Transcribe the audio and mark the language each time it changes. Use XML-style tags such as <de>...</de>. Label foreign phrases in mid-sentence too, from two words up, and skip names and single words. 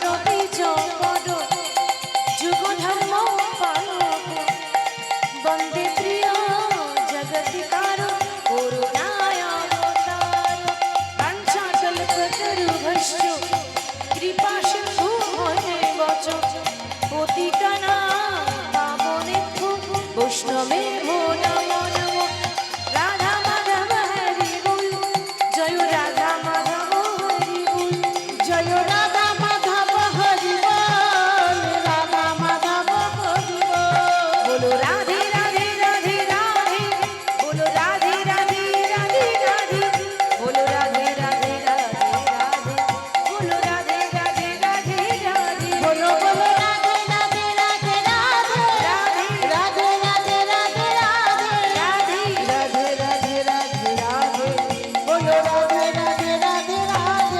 <sa>বীজ পদ যুগ ধর্ম পালক বন্দে প্রিয় জগতিকার করুণায় অবতার পাঞ্চাকল্পতরুভশ্চ কৃপা সিন্ধু হয়ে বচ পতিতনা পাবনেভ্যো বৈষ্ণবেভ্যো নমো নমো</sa> <bn>রাধা মাধব হরি বল জয় রাধা মাধব হরি বল জয় রাধা মাধব হরি বল রাধা মাধব হরি বল</bn> <hi>बोलो राधे राधे राधे राधे बोलो राधे राधे राधे राधे बोलो राधे राधे राधे राधे बोलो राधे राधे राधे राधे बोलो बोलो राधे राधे राधे राधे राधे राधे राधे राधे राधे राधे राधे राधे राधे बोलो राधे राधे राधे राधे</hi>